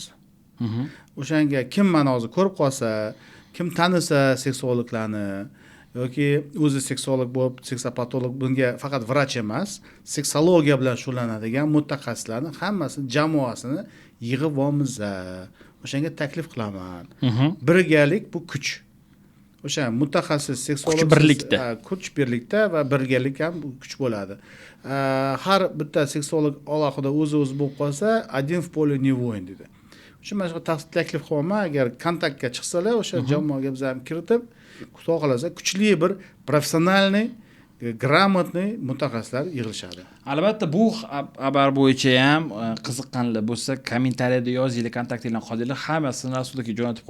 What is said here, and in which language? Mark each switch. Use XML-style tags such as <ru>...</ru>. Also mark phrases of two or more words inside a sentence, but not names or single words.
<uz>O'shanga kim mana hozir ko'rib qolsa, kim tanisa seksologlarni yoki o'zi seksolog bo'lib, seksopatolog, bunga faqat vrach emas, seksologiya bilan shug'ullanadigan mutaxassislarni hammasini jamoasini yig'ib olamiz. O'shanga taklif qilaman. Birgalik bu kuch. o'sha mutaxassis seksolog Kuch birlikda. kuch birlikda va birgalik ham kuch bo'ladi. Har bitta seksolog alohida o'zi bo'lib qolsa,</uz> <ru>один в поле не воин dedi.</ru> <uz>O'sha mana shu taklif qilaman, agar kontaktga chiqsalar, o'sha jamoaga biz ham kiritib, xudo xolasa kuchli bir professionalniy, gрамотный mutaxassislar yig'ilishadi. Albatta bu xabar bo'yicha ham qiziqqanlar bo'lsa kommentariyada yozinglar, kontaktinglarni qoldinglar, hammasini Rasulga jo'natib qo'yamiz.</uz>